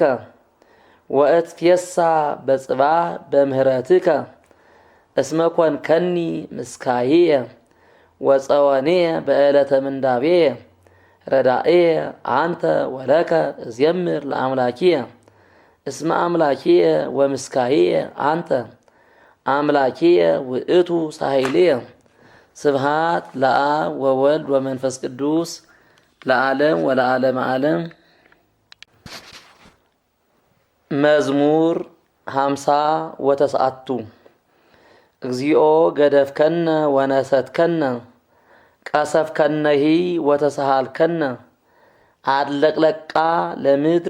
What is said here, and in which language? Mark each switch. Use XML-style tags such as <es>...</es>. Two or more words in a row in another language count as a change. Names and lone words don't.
<gez>ወእትፌሳ በጽባሕ በምህረትከ እስመ ኮንከኒ ምስካዬየ ወጸወኔየ በዕለተ ምንዳቤየ ረዳእየ አንተ ወለከ እዜምር ለአምላኪየ እስመ አምላኪየ ወምስካዬየ አንተ አምላኪየ ውእቱ ሳሂልየ ስብሐት ለአብ ወወልድ ወመንፈስ ቅዱስ ለዓለም ወለዓለመ ዓለም። መዝሙር 50 ወተስዓቱ እግዚኦ ገደፍከነ ወነሰትከነ ቀሰፍከነሂ ወተሰሃልከነ አድለቅለቃ ለምድር</gez>